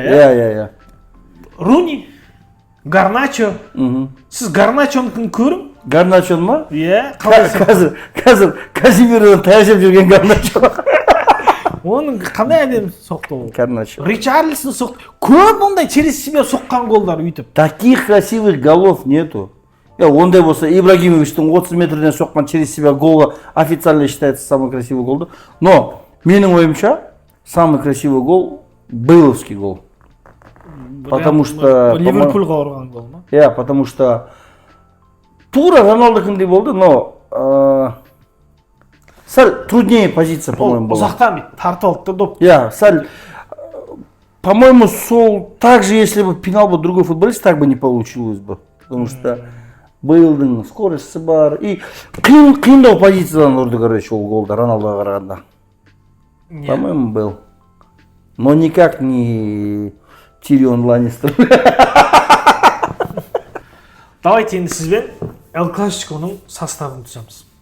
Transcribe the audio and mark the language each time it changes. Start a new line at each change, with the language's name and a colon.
Kazakh: иә? Руни, Гарначо. Сіз Гарначоны кім көрің? Гарначоны ма? Иә. Қазір Казимиродан таяжып жүрген Гарначо. Оның қандай әдемі соқты ол? Гарначо. Ричарлисон соқты. Көп ондай
Russian: через себя
Kazakh: соққан голдар үйтіп.
Russian: Таких красивых голов нету.
Kazakh: Ондай болса, Ибрагимовичтің 30 метрден соққан
Russian: через себя голы официально считается самый красивый гол. Но
Kazakh: менің ойымша,
Russian: самый красивый гол Бейловский гол. Потому что...
Kazakh: Ливерпульға ұрған гол ма?
Russian: Потому что
Kazakh: тура Роналдокіндей болды,
Russian: но сәл труднее позиция, по-моему, была.
Kazakh: Ұзақтан тартып алды доп.
Russian: Сәл, по-моему, сол так же, если бы пинал бы другой футболист, так бы не получилось бы. Потому что
Kazakh: Бейлдің скорості бар. И қиындау позициядан ұрды, короче, ол голда Роналдоға қарағанда.
Russian: По-моему, был. Но никак не
Kazakh: Тирион Ланнистер. Давайте енді сізбен Эл Классиконың составын түсеміз.